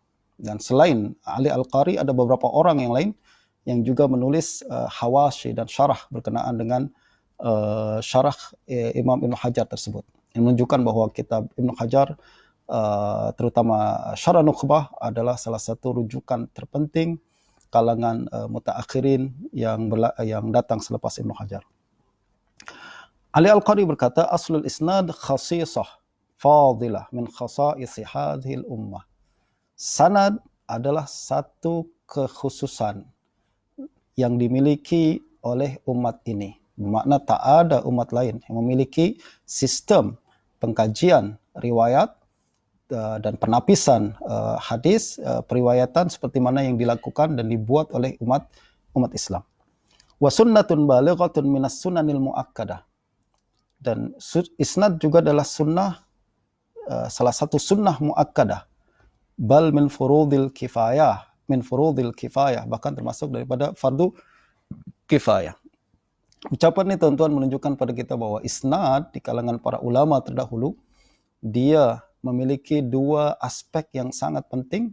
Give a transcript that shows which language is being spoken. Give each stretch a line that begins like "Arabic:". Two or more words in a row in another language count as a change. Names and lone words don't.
Malay: Dan selain Ali Al-Qari ada beberapa orang yang lain yang juga menulis hawashi dan syarah berkenaan dengan syarah Imam Ibn Hajar tersebut, yang menunjukkan bahwa kitab Ibn Hajar terutama Syarah Nukhbah adalah salah satu rujukan terpenting kalangan mutaakhirin yang datang selepas Ibn Hajar. Ali Al-Qari berkata,
Arabic: أصل الإسناد خصيصة فاضلة من خصائص هذه الأمة.
Malay: Sanad adalah satu kekhususan yang dimiliki oleh umat ini. Bermakna tak ada umat lain yang memiliki sistem pengkajian riwayat dan penapisan hadis, periwayatan seperti mana yang dilakukan dan dibuat oleh umat Islam.
Arabic: وسنة بالغة من السنن المؤكدة.
Malay: Dan isnad juga adalah sunnah, salah satu
Arabic: سنة مؤكدة. بل من فروض الكفاية,
Malay: bahkan termasuk daripada fardu kifayah. Ucapan ini tuan-tuan menunjukkan pada kita bahwa isnad di kalangan para ulama terdahulu, dia memiliki dua aspek yang sangat penting.